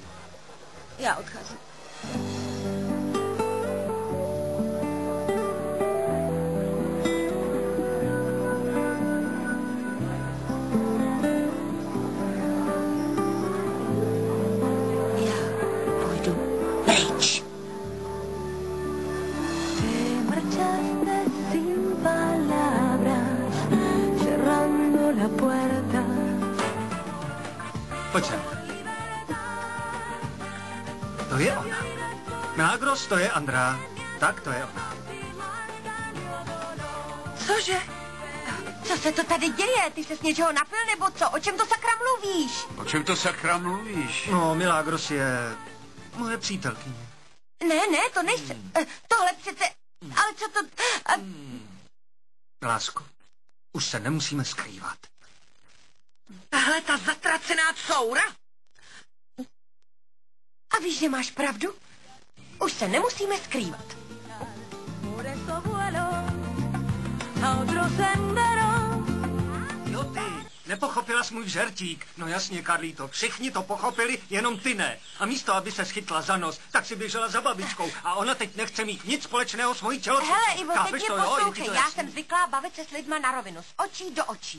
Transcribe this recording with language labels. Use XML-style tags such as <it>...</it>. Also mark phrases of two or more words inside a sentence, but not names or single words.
<cs>Já odcházím. Já půjdu pryč.</cs> <es>Te marchaste sin palabras, cerrando la puerta.</es> <cs>Pojď sem. To je ona. Milagros, to je Andrá. Tak, to je ona. Cože? Co se to tady děje? Ty se z něčeho napil nebo co? O čem to sakra mluvíš? O čem to sakra mluvíš? No, Milagros je moje přítelkyně. Ne, to nejsem. Tohle přece... Ale co to... Lásko, už se nemusíme skrývat. Tahle ta zatracená coura? A víš, že máš pravdu? Už se nemusíme skrývat.</cs> <es>Por eso vuelo a otro sendero.</es> <cs>Jo ty, nepochopila jsi můj žertík. No jasně, Karlíto, všichni to pochopili, jenom ty ne. A místo, aby se schytla za nos, tak si běžela za babičkou. A ona teď nechce mít nic společného s mojí tělocvičkou. Hele, Ivo, teď mě poslouchej, já jasný? jsem zvyklá bavit se s lidma na rovinu, z očí do očí.</cs>